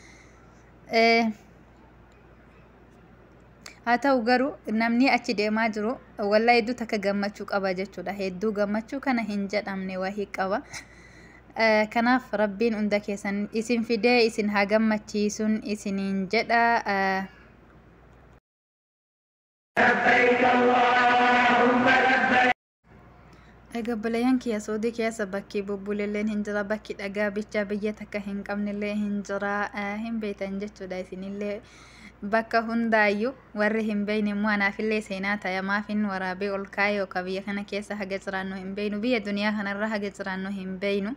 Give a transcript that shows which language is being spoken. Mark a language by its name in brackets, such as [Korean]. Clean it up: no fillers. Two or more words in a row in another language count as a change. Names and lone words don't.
[Oromo] Haa ta'u garuu namni achi deemaa jiru wallahi hedduu takka gammachuu qaba jechuudha. Hedduu gammachuu kana hin jedhamne wahii qaba. Kanaaf rabbiin hunda keessan isin fidee isin haa gammachiisuun isiniin jedha. [Arabic] لبيك اللهم لبيك [Oromo] Egaa balayaan kiyya soodii keessa bakki bubbulilleen hin jira bakki dhagaa bichaa biyya takka hin qabnillee hin jira hin beektan jechuudha isinillee bakka hundaayyuu warri hin beekne immoo anaafillee seenaa ta'e maafin waraabee ol kaa'e yookaan biyya kana keessa haga jiraannu hin beeknu biyya duniyaa kanarra haga jiraannu hin beeknu.